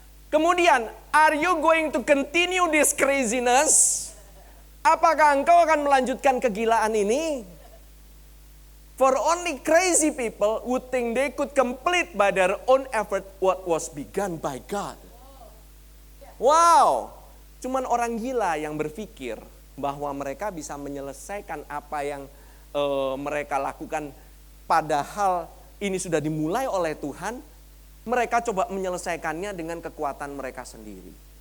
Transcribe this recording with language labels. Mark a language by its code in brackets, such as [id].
[en] Kemudian, are you going to continue this craziness? [id] Apakah engkau akan melanjutkan kegilaan ini? [en] For only crazy people would think they could complete by their own effort what was begun by God. Wow. [id] Cuman orang gila yang berpikir bahwa mereka bisa menyelesaikan apa yang mereka lakukan, padahal ini sudah dimulai oleh Tuhan, mereka coba menyelesaikannya dengan kekuatan mereka sendiri.